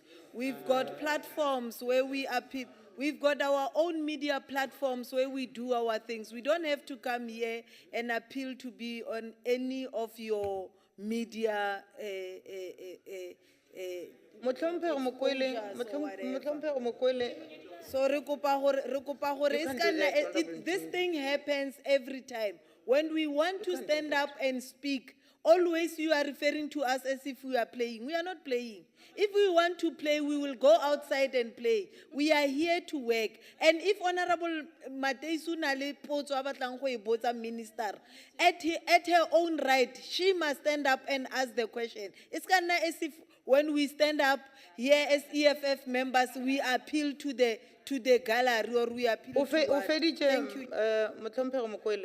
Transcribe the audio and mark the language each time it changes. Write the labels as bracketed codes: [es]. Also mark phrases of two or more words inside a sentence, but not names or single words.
[en] We've got platforms where we appeal. We've got our own media platforms where we do our things. We don't have to come here and appeal to be on any of your media [tn] Motlhompheho Mokwele. [st] so re kopa hore [en] You can't do that, Honorable this thing happens every time. When we want to stand up and speak, always you are referring to us as if we are playing. We are not playing. If we want to play, we will go outside and play. We are here to work. And if Honorable Mateisu Nale [tn] potso a batlang go e botsa [en] minister, at her own right, she must stand up and ask the question. It's kind of as if when we stand up here as EFF members, we appeal to the gallery or we appeal to what? Thank you. [tn] Motlhompheho Mokwele.